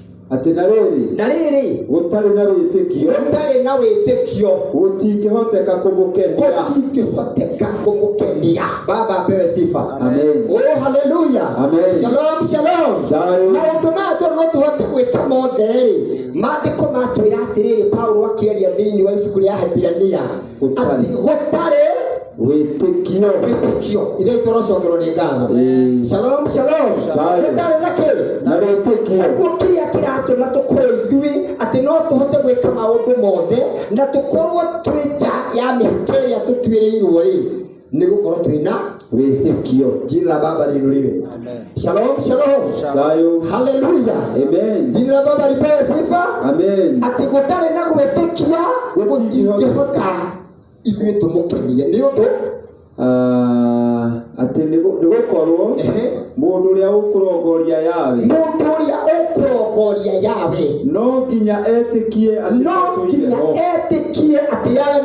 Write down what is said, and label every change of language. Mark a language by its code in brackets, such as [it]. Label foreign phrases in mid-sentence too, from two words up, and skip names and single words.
[ki] ati na riri gutari na witikio gutingihoteka kumukenia baba [sw] apewe sifa. [ki] Amen. Oh hallelujah. Amen. Shalom shalom. Maundu mato no tuhote gwika mothe mandiko matwira atiriri Paulo akiaria thiini wa ibuku ria Hebirania ati gutari witikio ile torocokerwo ni ngatho. Shalom gutari na witikio gukiria kiratu na tukore ithui ati no tuhote gwika maundu mothe na tukorwo twija ya mihikeria tutwirirwo ni gukorwo twina witikio. [sw] Jina la Baba liinuliwe. Amen. Shalom. Hallelujah. Amen. Jina la Baba lipewe sifa. Amen. [ki] Ati gutari na gwitikia gutingihota ithuĩ tumukenie ni undu ati ni gukorwo mundu uria ukurongoria yawe no nginya etikie ati yawe ni atoire ho.